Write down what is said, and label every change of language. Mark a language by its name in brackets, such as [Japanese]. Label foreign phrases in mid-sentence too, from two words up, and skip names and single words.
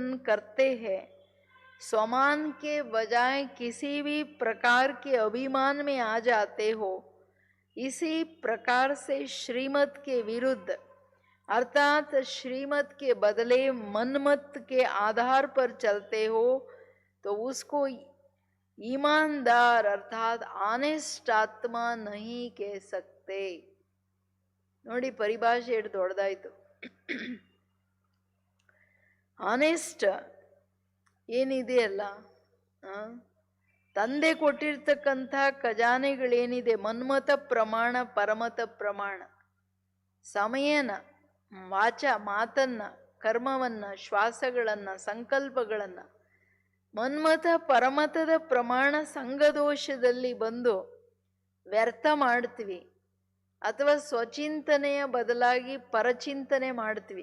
[Hindi] करते हैं, स्वमान के बजाय किसी भी प्रकार के अभिमान में आ जाते हो, इसी प्रकार से श्रीमत के विरुद्ध अर्थात श्रीमत के बदले मनमत के आधार पर चलते हो, तो उसको ईमानदार अर्थात ಆನೆಸ್ಟ್ ಆತ್ಮ नहीं कह सकते. [Kannada] ನೋಡಿ ಪರಿಭಾಷೆ ಎಷ್ಟು ದೊಡ್ಡದಾಯ್ತು. ಆನೆಸ್ಟ್ ಏನಿದೆಯಲ್ಲ, ತಂದೆ ಕೊಟ್ಟಿರ್ತಕ್ಕಂಥ ಖಜಾನೆಗಳೇನಿದೆ, ಮನ್ಮತ ಪ್ರಮಾಣ, ಪರಮತ ಪ್ರಮಾಣ, ಸಮಯನ, ವಾಚ ಮಾತನ್ನ, ಕರ್ಮವನ್ನ, ಶ್ವಾಸಗಳನ್ನ, ಸಂಕಲ್ಪಗಳನ್ನ, ಮನ್ಮತ ಪರಮತದ ಪ್ರಮಾಣ ಸಂಘದೋಷದಲ್ಲಿ ಬಂದು ವ್ಯರ್ಥ ಮಾಡ್ತೀವಿ, ಅಥವಾ ಸ್ವಚಿಂತನೆಯ ಬದಲಾಗಿ ಪರಚಿಂತನೆ ಮಾಡ್ತೀವಿ.